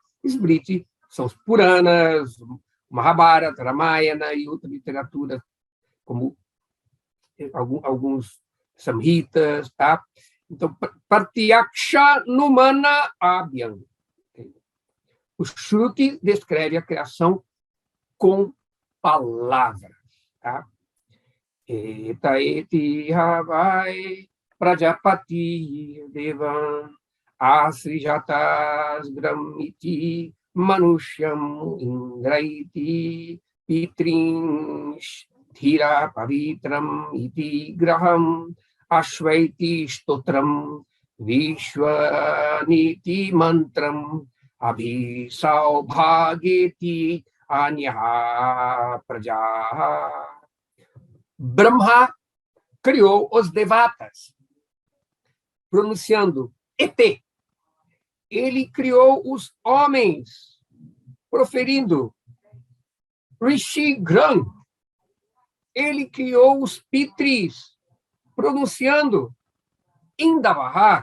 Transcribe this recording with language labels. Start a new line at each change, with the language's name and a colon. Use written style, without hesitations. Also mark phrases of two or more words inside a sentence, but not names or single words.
Portuguese: Smriti são os Puranas, Mahabharata, Ramayana e outra literatura, como alguns samhitas, tá? Então,
Sanskrit: Pratyaksha Numana Abhyam.
Portuguese: O Shruti descreve a criação com palavras. Tá?
Sanskrit: Eta eti havai prajapati devam asrijatas gramiti manusham indraiti pitrinsh thira pavitram iti graham ashvaiti stotram vishwaniti mantram abhisaubhageti anyaha prajaha.
Portuguese: Brahma criou os devatas, pronunciando ET. Ele criou os homens, proferindo
Sanskrit: Rishi Gram.
Portuguese: Ele criou os pitris, pronunciando Indavaha.